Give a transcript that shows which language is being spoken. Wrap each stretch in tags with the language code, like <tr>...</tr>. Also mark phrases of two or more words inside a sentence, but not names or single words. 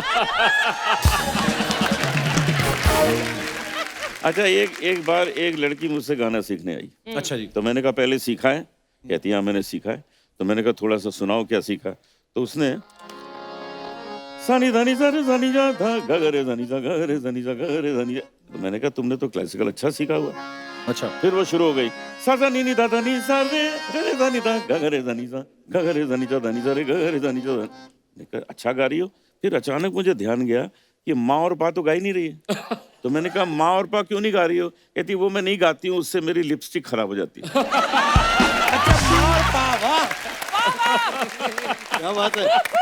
<hi>अच्छा, एक बार एक लड़की मुझसे गाना सीखने आई। अच्छा जी। तो मैंने कहा पहले सीखा है? कहती हाँ मैंने सीखा है। तो मैंने कहा थोड़ा सा सुनाओ क्या सीखा। तो उसने सानी धानी सारे सानी जा था गगरे धानी जा गगरे धानी जा गगरे धानी जा। तो मैंने कहा तुमने तो क्लासिकल अच्छा सीखा हुआ। अच्छा। फिर वो शुरू हो गई, सा सा नी नी दा दा नी सा रे रे दा नी दा गगरे धानी जा गगरे धानी जा धानी जा रे गगरे धानी जा। मैंने कहा अच्छा गा रही हो। फिर अचानक मुझे ध्यान गया कि माँ और पा तो गा ही नहीं रही है। तो मैंने कहा माँ और पा क्यों नहीं गा रही हो? कहती वो मैं नहीं गाती हूँ, उससे मेरी लिपस्टिक खराब हो जाती है। क्या बात है।</hi>